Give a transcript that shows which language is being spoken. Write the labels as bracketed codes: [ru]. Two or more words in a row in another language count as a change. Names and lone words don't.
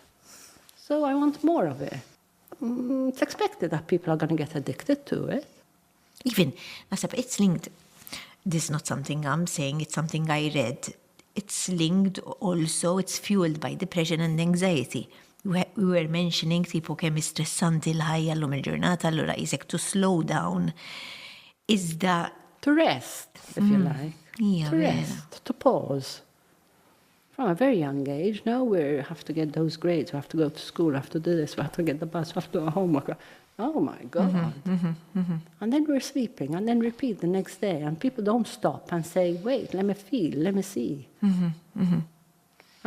[en] So I want more of it. It's expected that people are going to get addicted to it. Even, Nasab, it's linked. This is not something I'm saying, it's something I read. It's linked also, it's fueled by depression and anxiety. We were mentioning [mt] tipo kemm stressanti l-ħajja llum il-ġurnata, allura jisek [en] to slow down. [mt] Iżda [en] to rest, if you like. Yeah, to rest, to pause. From a very young age, now we have to get those grades, we have to go to school, we have to do this, we have to get the bus, we have to do homework. Oh my God. And then we're sleeping, and then repeat the next day, and people don't stop and say, wait, let me feel, let me see.